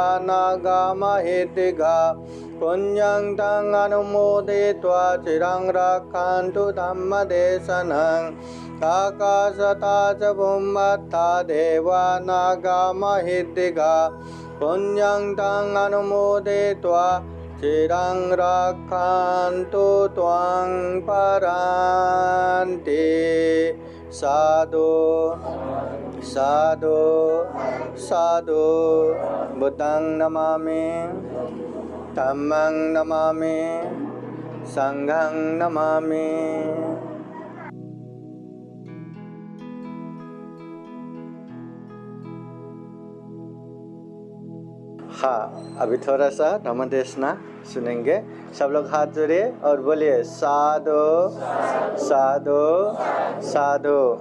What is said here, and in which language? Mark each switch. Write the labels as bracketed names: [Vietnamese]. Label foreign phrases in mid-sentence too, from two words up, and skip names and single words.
[Pali] नागा महिदिगा पुण्यं तं अनुमोदयित्वा चिरं रक्षन्तु धम्मदेशनम् आकाशता च भूमत्ता देवा नागा महिदिगा पुण्यं तं अनुमोदयित्वा चिरं रक्षन्तु त्वां परान्ति साधु साधु साधु बुद्धं नमामि धम्मं नमामि संघं नमामि। [Hindi] हाँ, अभी थोड़ा सा धम्मदेशना सुनेंगे। सब लोग हाथ जोड़िए और बोलिए [Pali] साधु साधु साधु।